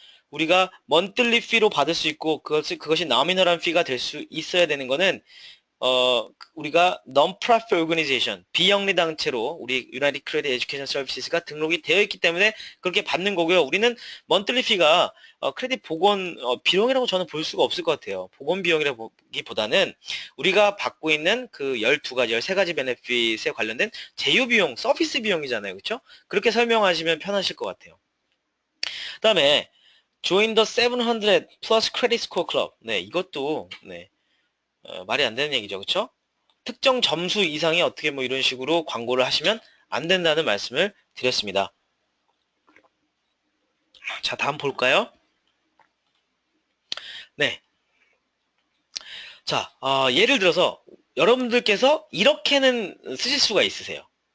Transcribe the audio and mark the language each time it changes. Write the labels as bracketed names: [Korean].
[Korean] 우리가 먼틀리 피로 받을 수 있고 그것이 나미널한 피가 될 수 있어야 되는 거는 우리가 [English] non-profit organization, [Korean] 비영리 단체로 우리 United Credit Education Services가 등록이 되어 있기 때문에 그렇게 받는 거고요. 우리는 monthly fee가 크레딧 복원 비용이라고 저는 볼 수가 없을 것 같아요. 복원 비용이라기보다는 우리가 받고 있는 그 12가지, 13가지 베네핏에 관련된 제휴 비용, 서비스 비용이잖아요. 그렇죠? 그렇게 설명하시면 편하실 것 같아요. 그 다음에 [English] join the 700 plus credit score club. [Korean] 네, 이것도 네. 말이 안 되는 얘기죠. 그쵸? 특정 점수 이상이 어떻게 뭐 이런 식으로 광고를 하시면 안 된다는 말씀을 드렸습니다. 자, 다음 볼까요? 네. 자, 예를 들어서 여러분들께서 이렇게는 쓰실 수가 있으세요.